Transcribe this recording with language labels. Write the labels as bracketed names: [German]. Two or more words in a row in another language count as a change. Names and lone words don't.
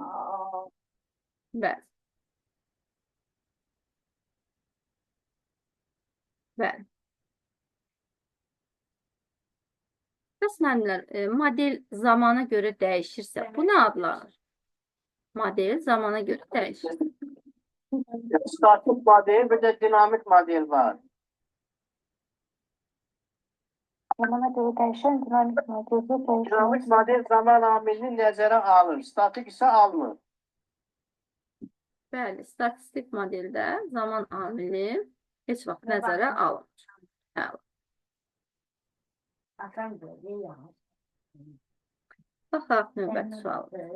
[Azerbaijani] Bəli. Bəli. Bəs müəllimlər, model zamana görə dəyişirsə, bu nə adlanır? Model zamana görə dəyişir. Statik model, bir de dinamik model var. [Turkish] Zamana göre değişen dinamik modelde Dinamik değişmez. [Azerbaijani] model zaman amilini nəzərə alır, statik isə almır. Bəli, statistik modeldə zaman amili heç vaxt nəzərə alınır. Bəli. Baxaq növbəti sual.